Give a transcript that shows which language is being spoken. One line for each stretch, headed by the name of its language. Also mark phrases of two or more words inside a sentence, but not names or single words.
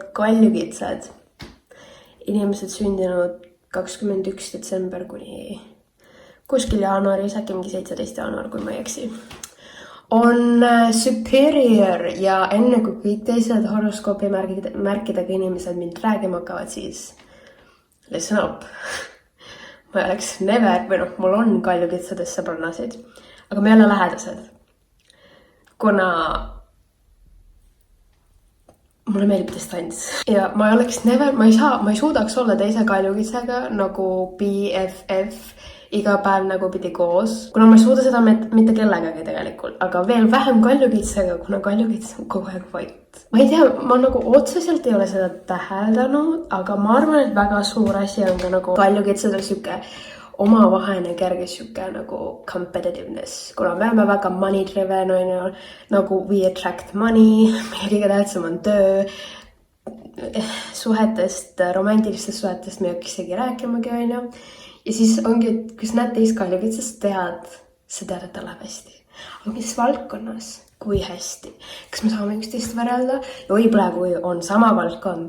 Estonian: kaljukitsed, inimesed sündinud 21 detsember kuni kuskil jaanuaris, äkki mingi 17 jaanuar, kui ma ei eksi, on superior ja enne kui kõik teised horoskoopi märkidega inimesed mind räägima hakkavad, siis
English: listen up.
Estonian: ma ei oleks never, või noh, mul on kaljukitsadest sõbrannasid, aga me ei ole lähedased. Kuna mulle meeldib distants. Ja ma ei oleks never, ma ei suudaks olla teise kaljukitsaga nagu BFF iga päev nagu pidi koos. Kuna ma ei suuda seda mitte kellegagi tegelikult, aga veel vähem kaljukitsaga, kuna kaljukits on kogu aeg vait. Ma ei tea, ma nagu otseselt ei ole seda täheldanud, aga ma arvan, et väga suur asi on ka nagu kaljukitsadel siuke omavaheline kerge siuke nagu competitiveness. Kuna me oleme väga money driven, on ju, nagu
English: we attract money,
Estonian: meie kõige tähtsam on töö. Suhetest, romantilistest suhetest me ei hakkisegi rääkimagi, on ju. Ja siis ongi, et kui sa näed teist kaljukitsast, sa tead, et ta läheb hästi. Aga mis valdkonnas? Kui hästi? Kas me saame üksteist võrrelda? Ja võib-olla kui on sama valdkond.